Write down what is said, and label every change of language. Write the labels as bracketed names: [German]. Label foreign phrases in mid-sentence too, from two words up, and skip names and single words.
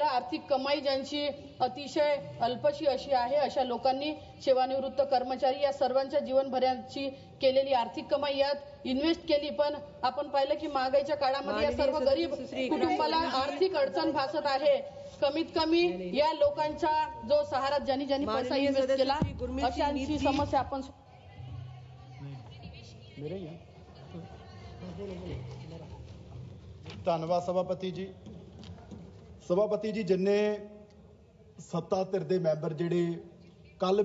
[Marathi] आर्थिक कमाई ज्यांची अतिशय अल्पशी अशी आहे अशा लोकांनी, सेवानिवृत्त कर्मचारी या सर्वांच्या जीवनभराची केलेली आर्थिक कमाई यात इन्व्हेस्ट केली. पण आपण पाहिलं की महागाईच्या काळामध्ये या सर्व गरीब कुटुंबाला आर्थिक अडचण भासत आहे. कमीत कमी या लोकांचा जो सहारा ज्यांनी पैसा इन्व्हेस्ट केला अशांची समस्या आपण [Punjabi] ਧੰਨਵਾਦ ਸਭਾਪਤੀ ਜੀ ਜਿੰਨੇ ਸੱਤਾ ਧਿਰ ਦੇ ਮੈਂਬਰ ਜਿਹੜੇ ਕੱਲ